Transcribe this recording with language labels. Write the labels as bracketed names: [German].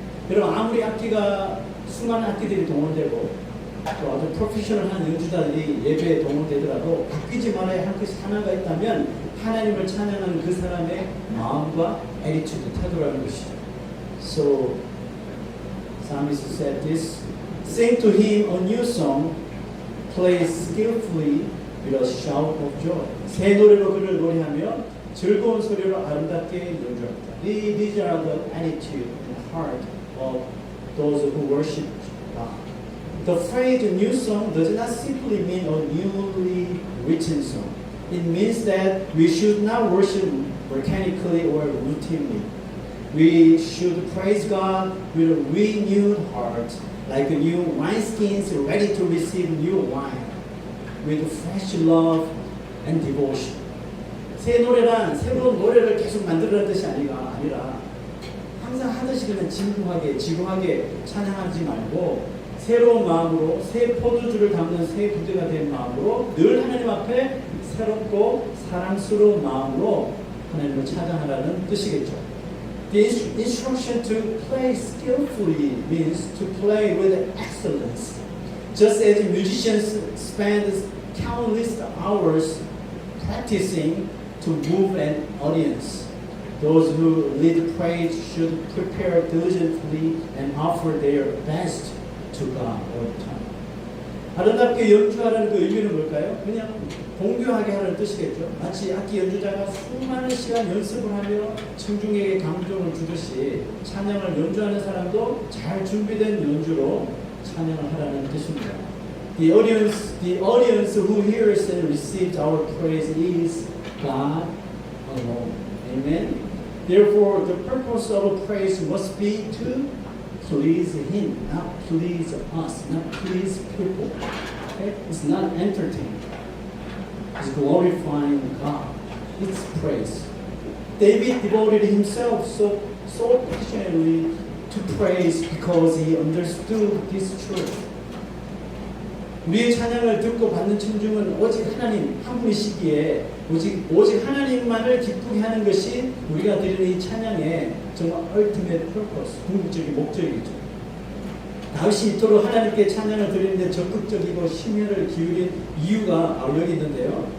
[Korean] 여러분, 아무리 악기가 수많은 악기들이 동원되고 또 아주 프로페셔널한 연주자들이 예배에 동원되더라도 바뀌지 말아야 할 것이 하나가 있다면 하나님을 찬양하는 그 사람의 마음과 attitude, 태도라는 것이죠. [English] So, Psalmist said this: Sing to Him a new song, play skillfully with a shout of joy. [Korean] 새 노래로 그를 노래하며 즐거운 소리로 아름답게 연주합니다. [English] These are the attitude and heart of those who worship God. The phrase new song does not simply mean a newly written song. It means that we should not worship mechanically or routinely. We should praise God with a renewed heart, like new wineskins ready to receive new wine, with fresh love and devotion. [Korean] 새 노래란 새로운 노래를 계속 만들어라는 뜻이 아니라 항상 하듯이 그냥 지루하게 찬양하지 말고 새로운 마음으로 새 포도주를 담는 새 부대가 된 마음으로 늘 하나님 앞에 새롭고 사랑스러운 마음으로 하나님을 찬양하라는 뜻이겠죠. [English] The instruction to play skillfully means to play with excellence. Just as musicians spend countless hours practicing to move an audience, those who lead praise should prepare diligently and offer their best to God all the time. [Korean] 아름답게 연주하라는 그 의미는 뭘까요? 그냥 공교하게 하라는 뜻이겠죠. 마치 악기 연주자가 수많은 시간 연습을 하며 청중에게 감동을 주듯이 찬양을 연주하는 사람도 잘 준비된 연주로 찬양을 하라는 뜻입니다. [English] The audience who hears and receives our praise is God alone. Amen. Therefore, the purpose of praise must be to please Him, not please us, not please people. Okay? It's not entertainment. It's glorifying God. It's praise. David devoted himself so passionately to praise because he understood this truth. [Korean] 우리의 찬양을 듣고 받는 청중은 오직 하나님 한 분이시기에 오직 하나님만을 기쁘게 하는 것이 우리가 드리는 이 찬양의 정말 [English] ultimate purpose, [Korean] 궁극적인 목적이죠. 다윗이 이토록 하나님께 찬양을 드리는데 적극적이고 심혈을 기울인 이유가 여기 있는데요.